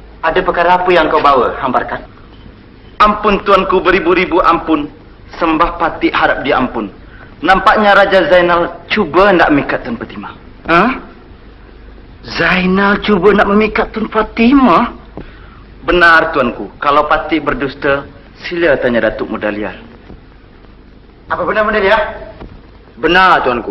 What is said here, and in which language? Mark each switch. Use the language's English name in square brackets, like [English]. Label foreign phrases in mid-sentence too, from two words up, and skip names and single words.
[Malay] Ada perkara apa yang kau bawa, Hambarkat? Ampun tuanku, beribu-ribu ampun. Sembah Pati harap dia ampun. Nampaknya Raja Zainal cuba nak memikat Tun Fatimah. Zainal cuba nak memikat Tun Fatimah? Benar tuanku. Kalau Pati berdusta, sila tanya Datuk Mudaliar. Apa benar Mudaliar? Benar tuanku.